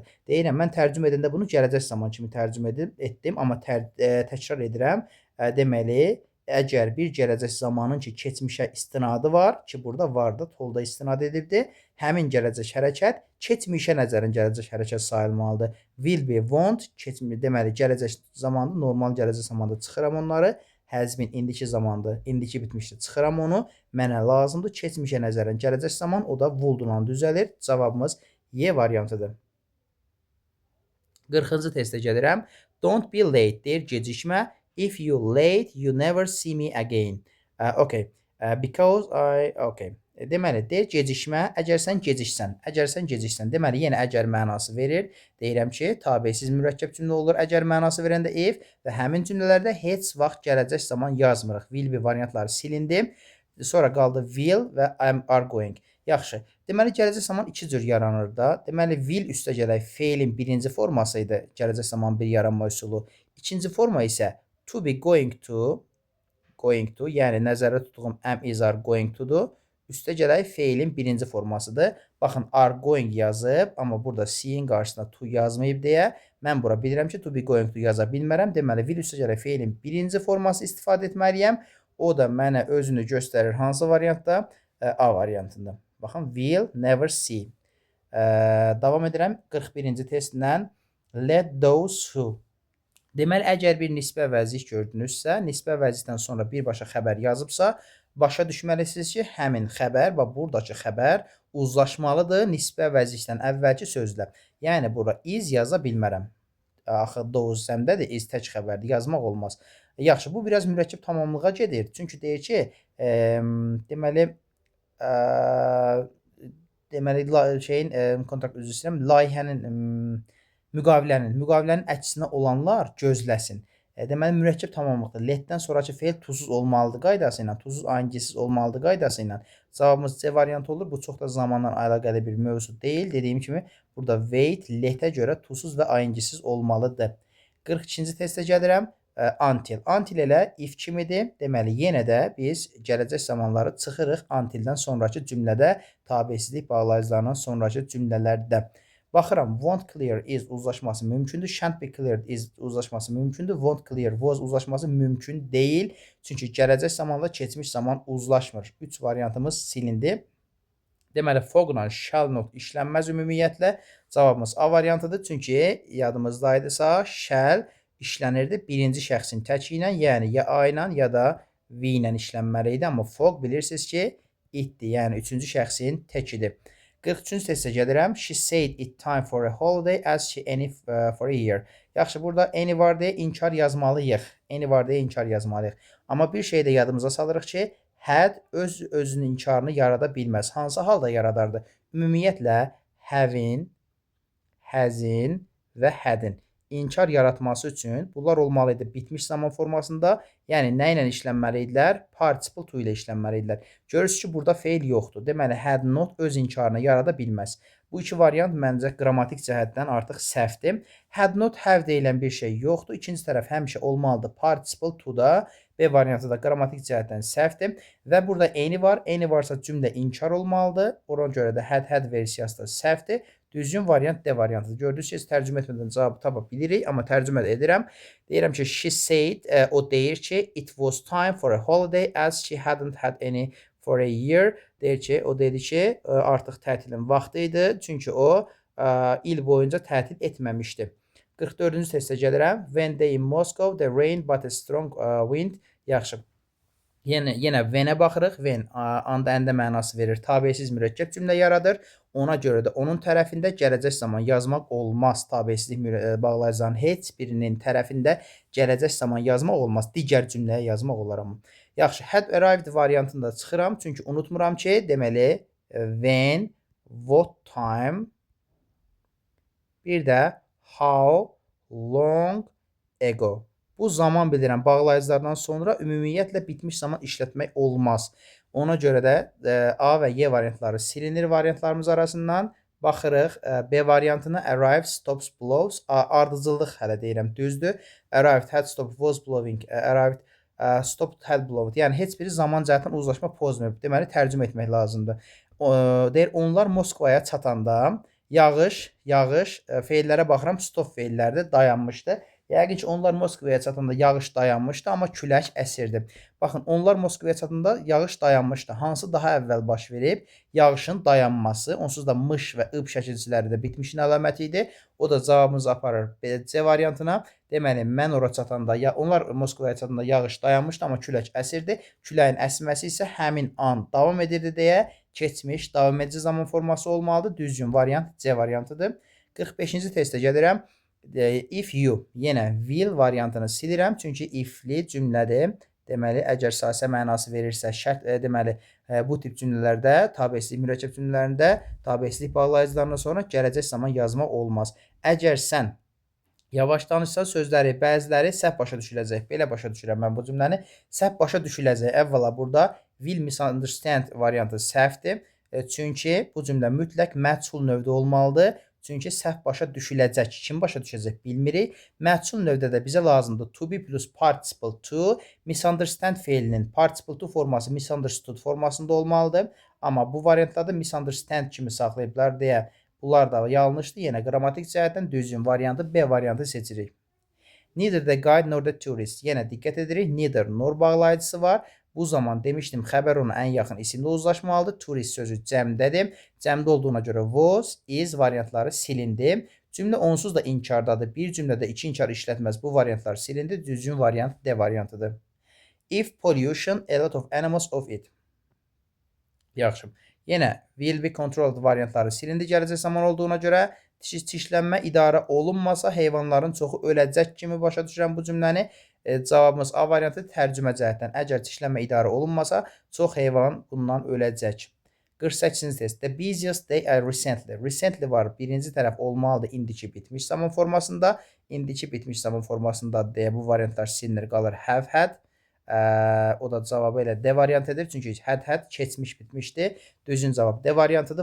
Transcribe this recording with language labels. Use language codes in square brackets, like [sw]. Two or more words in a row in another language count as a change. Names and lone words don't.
[az] Deyirəm, mən tərcümə edəndə bunu gələcək zaman kimi tərcümə etdim, amma təkrar edirəm. Deməli, əgər bir gələcək zamanın ki, keçmişə istinadı var, ki, burada var da, tolda istinad edibdir, həmin gələcək hərəkət keçmişə nəzərən gələcək hərəkət sayılmalıdır. [en] Will be, won't, [az] deməli, gələcək zamandır, normal gələcək zamandır, çıxıram onları. Həzmin indiki zamandır, indiki bitmişdir, çıxıram onu. Mənə lazımdır, keçmişə nəzərən gələcək zaman, o da will-la düzəlir. Cavabımız Y variantıdır. 40-cı testə gəlirəm. [en] Don't be late, [az] deyir, gecikmə. [en] If you late, you never see me again. Okay. Because okay. [az] Deməli, deyir, gecikmə. Əgər sən geciksən. Deməli, yenə əgər mənası verir. Deyirəm ki, tabesiz mürəkkəb cümlə olur. Əgər mənası verəndə if və həmin cümlələrdə heç vaxt gələcək zaman yazmırıq. [en] Will be [az] variantları silindi. Sonra qaldı will və [en] are going. [az] Yaxşı. Deməli, gələcək zaman iki cür yaranır da. Deməli, will üstə gələk feilin birinci forması idi. Gələcək zaman bir yaranma üsulu. İkinci forma isə [en] to be going to, [az] yəni nəzərdə tutduğum [en] am, is, are going to- [az] dur. Üstə gələk feilin birinci formasıdır. Baxın, [en] are going [az] yazıb, amma burada seeing qarşısında to yazmayıb deyə mən bura bilirəm ki, [en] to be going to [az] yaza bilmərəm. Deməli, will üstə gələk feilin birinci forması istifadə etməliyəm. O da mənə özünü göstərir hansı variantda? A variantında. Baxın, [en] will never see. [az] Davam edirəm 41-ci testlə. [en] Let those who. [az] Deməli, əgər bir nisbi əvəzlik gördünüzsə, nisbi əvəzlikdən sonra birbaşa xəbər yazıbsa, başa düşməlisiniz ki, həmin xəbər və buradakı xəbər uzlaşmalıdır nisbi əvəzlikdən əvvəlki sözlə. Yəni, bura is yaza bilmərəm. Axı those səmdədir, is tək xəbərdir, yazmaq olmaz. Yaxşı, bu biraz mürəkkəb tamamlığa gedir. Çünki deyir ki, deməli, şeyin, kontrakt üzr istəyirəm, layihənin, müqavilənin əksinə olanlar gözləsin. Deməli, mürəkkəb tamamlıqdır. Letdən sonrakı feil tuzsuz olmalıdır qaydası ilə, tuzsuz ayıncisiz olmalıdır qaydası ilə. Cavabımız C variantı olur. Bu çox da zamanla əlaqəli bir mövzu deyil. Dediyim kimi, burada [en] wait letə [az] görə tuzsuz və ayıncisiz olmalıdır. 42-ci testə gəlirəm. Until. Until elə if kimidir. Deməli, yenə də biz gələcək zamanları çıxırıq untildən sonraki cümlədə, tabesizlik bağlayıcılarından sonraki cümlələrdə. Baxıram, [en] won't clear is [az] uzlaşması mümkündür. [en] Shan't be cleared is [az] uzlaşması mümkündür. [en] Won't clear was [az] uzlaşması mümkün deyil. Çünki gələcək zamanla keçmiş zaman uzlaşmır. 3 variantımız silindi. Deməli, fogla [en] shall not [az] işlənməz ümumiyyətlə. Cavabımız A variantıdır. Çünki yadımızdaydısa shall işlənirdi birinci şəxsin təki ilə, yəni ya A ilə ya da V ilə işlənməli idi. Amma fog bilirsiniz ki, itdir, yəni üçüncü şəxsin təkidir. 43-cü testə gəlirəm. [en] She said it time for a holiday as she any for a year. [az] Yaxşı, burada any var deyə inkar yazmalıyıq. Any var deyə inkar yazmalıyıq. Amma bir şey də yadımıza salırıq ki, had özünün inkarını yarada bilməz. Hansı halda yaradardı? Ümumiyyətlə, having, has'in və had'in inkar yaratması üçün bunlar olmalı idi bitmiş zaman formasında. Yəni, nə ilə işlənməli idilər? [en] Participle to [az] ilə işlənməli idilər. Görürsünüz ki, burada fail yoxdur. Deməli, [en] had not [az] öz inkarını yarada bilməz. Bu iki variant məncə qrammatik cəhətdən artıq səhvdir. [en] Had not have [az] deyilən bir şey yoxdur. İkinci tərəf həmişə olmalıdır. [en] Participle to [az] da B variantı da qrammatik cəhətdən səhvdir. Və burada any var. Any varsa cümlə inkar olmalıdır. Ona görə də had versiyası da səhvdir. Düzgün variant D variantıdır. Gördünüz ki, tərcümə etmədən cavabı tapa bilirik, amma tərcümə də edirəm. Deyirəm ki, [en] she said, [az] o deyir ki, [en] it was time for a holiday as she hadn't had any for a year. [az] Deyir ki, o dedi ki, artıq tətilin vaxtı idi, çünki o il boyunca tətil etməmişdi. 44-cü testə gəlirəm. [en] When they in Moscow, the rain but a strong wind. [az] Yaxşı. Yenə when-ə baxırıq. When anda əndə mənası verir. Tabesiz mürəkkəb cümlə yaradır. Ona görə də onun tərəfində gələcək zaman yazmaq olmaz. Tabesizlik bağlayıcıların heç birinin tərəfində gələcək zaman yazmaq olmaz. Digər cümləyə yazmaq olar amma. Yaxşı, [en] had arrived [az] variantında çıxıram. Çünki unutmuram ki, deməli [en] when, what time, [az] bir də [en] how long ago. [az] Bu zaman bildirən bağlayıcılardan sonra ümumiyyətlə bitmiş zaman işlətmək olmaz. Ona görə də A və Y variantları silinir variantlarımız arasından. Baxırıq B variantına [en] arrived, stops, blows. [az] Ardıcıllıq hələ deyirəm, düzdür. [en] Arrived, had stopped, was blowing. Arrived, stopped, had blowed. [az] Yəni, heç biri zaman cəhətdən uzlaşma pozmayıb. Deməli, tərcümə etmək lazımdır. Deyir, onlar Moskvaya çatanda yağış, feillərə baxıram, stop feillərdir, dayanmışdı. Yəqin ki, onlar Moskvaya çatanda yağış dayanmışdı, amma külək əsirdi. Baxın, onlar Moskvaya çatanda yağış dayanmışdı. Hansı daha əvvəl baş verib? Yağışın dayanması, onsuz da mış və ıb şəkilçiləri də bitmişin əlaməti idi. O da cavabımızı aparır C variantına. Deməli, mən ora çatanda, onlar Moskvaya çatanda yağış dayanmışdı, amma külək əsirdi. Küləyin əsməsi isə həmin an davam edirdi deyə keçmiş, davam edici zaman forması olmalıdır. Düzgün variant C variantıdır. 45-ci testə gəlirəm. [en] If you, [az] yenə will variantını silirəm, çünki ifli cümlədir. Deməli, əgər sasə mənası verirsə, şərt, deməli, bu tip cümlələrdə, tabesizlik mürəkkəb cümlələrində tabesizlik bağlayıcılarından sonra gələcək zaman yazmaq olmaz. Əgər sən yavaş danışsa, sözləri, bəziləri səhv başa düşüləcək. Belə başa düşürəm mən bu cümləni. Səhv başa düşüləcək. Əvvəla burada [en] will misunderstand [az] variantı səhvdir. Çünki bu cümlə mütləq məchul növdə olmalıdır. Çünki səhv başa düşüləcək. Kim başa düşəcək bilmirik. Məchul növdə də bizə lazımdır [en] to be plus participle to. [az] Misunderstand feilinin [en] participle to [az] forması misunderstood formasında olmalıdır. Amma bu variantlarda misunderstand kimi saxlayıblar deyə bunlar da yanlışdır. Yenə qrammatik cəhətdən düzgün variantı B variantı seçirik. [en] Neither the guide nor the tourist. [az] Yenə diqqət edirik. [en] Neither nor [az] bağlayıcısı var. Bu zaman demişdim, xəbər ona ən yaxın isimlə uzlaşmalıdır. Tourist sözü cəmdədir. Cəmdə olduğuna görə [en] was, is [az] variantları silindi. Cümlə onsuz da inkardadır. Bir cümlədə iki inkar işlətməz. Bu variantlar silindi. Düzgün variant D variantıdır. [en] If pollution, a lot of animals of it. [az] Yaxşı. Yenə [en] will be controlled [az] variantları silindi gələcək zaman olduğuna görə çirklənmə idarə olunmasa heyvanların çoxu öləcək kimi başa düşürəm bu cümləni. Cavabımız A variantı tərcümə cəhətdən. Əgər çirklənmə idarə olunmasa çox heyvan bundan öləcək. 48-ci test. [en] The busiest day I recently. [az] Recently var. Birinci tərəf olmalıdır indiki bitmiş zaman formasında. İndiki bitmiş zaman formasında D. Bu variantlar silinir qalır [en] have had. [az] O da cavabı elə D variantıdır. Çünki had keçmiş bitmişdi. Düzgün cavab D variantıdır.